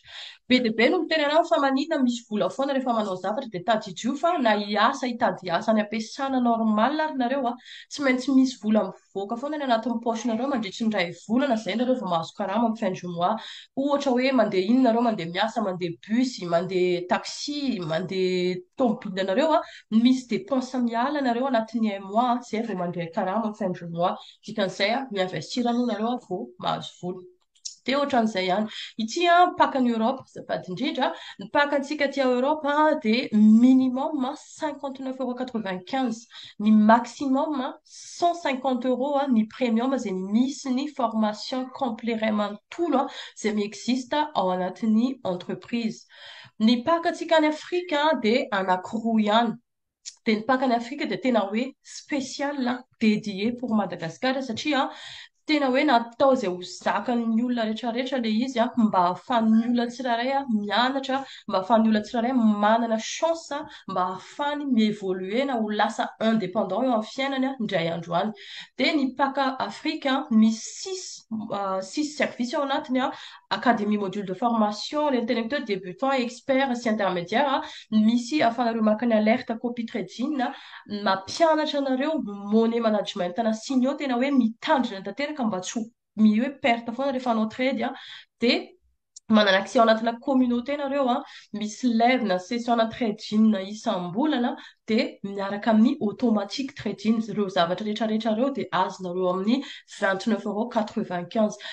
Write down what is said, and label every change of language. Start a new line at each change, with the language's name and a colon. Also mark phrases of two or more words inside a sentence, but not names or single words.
Malagasy: Be dia be no miteny anao fa maninona misy vola foana rehefa manao zavatra dia tadidio fa na hiasa hitady asa any ampiasana normal ary nareo tsy maintsy misy vola mivoaka foana ny anatin'ny poche-nareo mandritra ny iray volana izay nareo vao mahazo karama amin'ny
French: fin du mois.
Malagasy: Ohatra hoe mandeha iny nareo mandeha miasa, mandeha bus, mandeha taxi, mandeha tomobile nareo misy dépense miala nareo anatin'ny
French: un mois
Malagasy: izay vao mandeha karama amin'ny
French: fin du mois.
Malagasy: Dikan'izay miinvestir aloha nareo vao mahazo vola. Dia ohatran'izay ihany. Ity pakan'i Europe, azafady indrindra, ny pakantsika aty Europe dia minimum 59,95 €. Ny maximum 150 € ny premium izay misy ny
French: formation complet
Malagasy: ray manontolo izay miexiste ao anatin'ny entreprise. Ny pakantsika any Afrika dia anankiroa ihany. Dia ny pakany Afrika dia tena hoe
French: spécial dédié pour Madagascar
Malagasy: satria tena hoe natao izay ho zakan'ny olona rehetrarehetra ilay izy mba ahafahan'ny olona tsirairay mianatra, mba ahafahan'ny olona tsirairay manana chance mba ahafahany mievoluer na ho lasa indépendant eo amin'ny fiainany indray andro any. Dia ny paka Afrika misy
French: six services
Malagasy: ao anatiny
French: académie module de formation, les interlocuteurs débutants, experts
Malagasy: sy intermédiaire. Misy ahafahanareo maka ny alerte
English: copy trading
Malagasy: mampianatra anareo
English: money management
Malagasy: na signaux tena hoe mitandrina tanteraka mba tsy hoe perte foana rehefa anao trade dia manana accès ao anatina communauté nareo misy live na
English: session trading
Malagasy: isam-bolana dia miaraka amin'ny
English: automatique trading
Malagasy: ireo zavatra rehetrarehetra ireo dia azonareo amin'ny 29,95 €.